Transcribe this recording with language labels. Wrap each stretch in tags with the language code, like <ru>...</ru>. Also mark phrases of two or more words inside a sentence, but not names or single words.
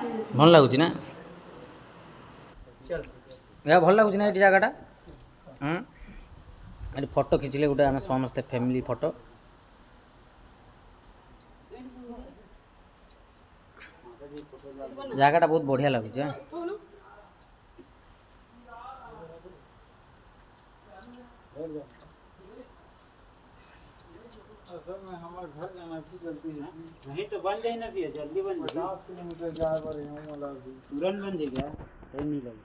<or>ଭଲ ଲାଗୁଛି ନା ଏହା ଭଲ ଲାଗୁଛି ନା ଏଠି ଜାଗାଟା ଏଠି ଫଟୋ ଖିଚିଲେ ଗୋଟେ ଆମେ ସମସ୍ତେ</or> <en>family photo</en> <or>ଜାଗାଟା ବହୁତ ବଢ଼ିଆ ଲାଗୁଛି</or> <hi>नहीं तो बन जाए ना भैया जल्दी बन जाए 50 किलोमीटर तुरंत बन जाएगा नहीं लगे</hi>